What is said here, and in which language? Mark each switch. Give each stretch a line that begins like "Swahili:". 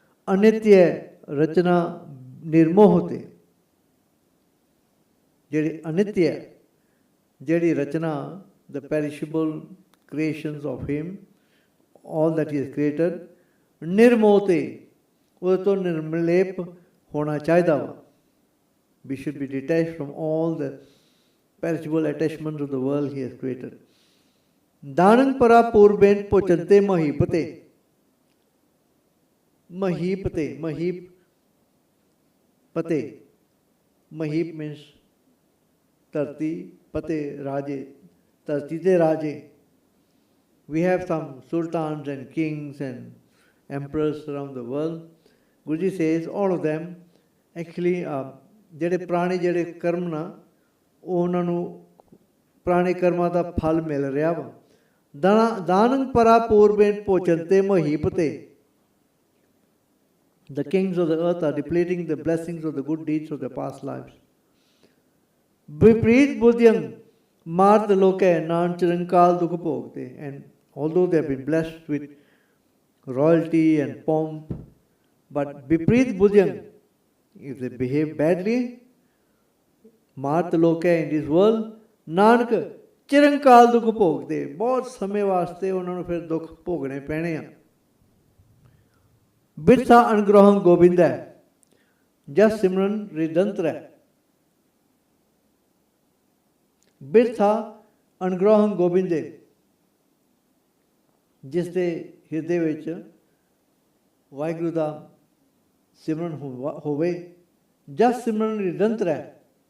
Punjabi: ਅਨਿਤਯ ਰਚਨਾ ਨਿਰਮੋਹ ਤੇ, ਜਿਹੜੀ ਅਨਿਤਯ ਜਿਹੜੀ ਰਚਨਾ,
English: the perishable creations of him, all that he has created,
Punjabi: ਨਿਰਮੋਹ ਤੇ ਉਹਦੇ ਤੋਂ ਨਿਰਮਲੇਪ ਹੋਣਾ ਚਾਹੀਦਾ ਵਾ।
English: We should be detached from all the perishable attachments of the world he has created.
Punjabi: ਦਾਨੰ ਪਰਾ ਪੂਰਬੇਨ ਪੋਚੰਤੇ ਮਹੀਪਤੇ, ਮਹੀਪਤੇ, ਮਹੀਪ ਪਤੇ, ਮਹੀਪ means ਧਰਤੀ, ਪਤੇ ਰਾਜੇ, ਧਰਤੀ ਦੇ ਰਾਜੇ।
English: We have some sultans and kings and emperors around the world. Guruji says all of them actually
Punjabi: ਜਿਹੜੇ ਪੁਰਾਣੇ ਜਿਹੜੇ ਕਰਮ ਨਾ, ਉਹਨਾਂ ਨੂੰ ਪੁਰਾਣੇ ਕਰਮਾਂ ਦਾ ਫਲ ਮਿਲ ਰਿਹਾ ਵਾ। ਦਾਨੰ ਪਰਾ ਪੂਰਬੇਨ ਪੋਚੰਤੇ ਮਹੀਪਤੇ,
English: The kings of the earth are depleting the blessings of the good deeds of their past lives.
Punjabi: Vipreet buddhyang mart loke nan chirankal dukh bhogte.
English: And although they have been blessed with royalty and pomp, but vipreet buddhyang, if they behave badly, mart loke in this world, nanak
Punjabi: ਚਿਰੰਕਾਲ ਦੁੱਖ ਭੋਗਦੇ, ਬਹੁਤ ਸਮੇਂ ਵਾਸਤੇ ਉਹਨਾਂ ਨੂੰ ਫਿਰ ਦੁੱਖ ਭੋਗਣੇ ਪੈਣੇ ਆ। ਬਿਰਥਾ ਅਨਗ੍ਰਹੰ ਗੋਬਿੰਦ ਹੈ, ਜਸ ਸਿਮਰਨ ਰਿਦੰਤਰ ਹੈ। ਬਿਰਥਾ ਅਨਗ੍ਰਹੰ ਗੋਬਿੰਦੇ, ਜਿਸ ਦੇ ਹਿਰਦੇ ਵਿੱਚ ਵਾਹਿਗੁਰੂ ਦਾ ਸਿਮਰਨ ਹੋਵੇ, ਜਸ ਸਿਮਰਨ ਰਿਦੰਤਰ ਹੈ।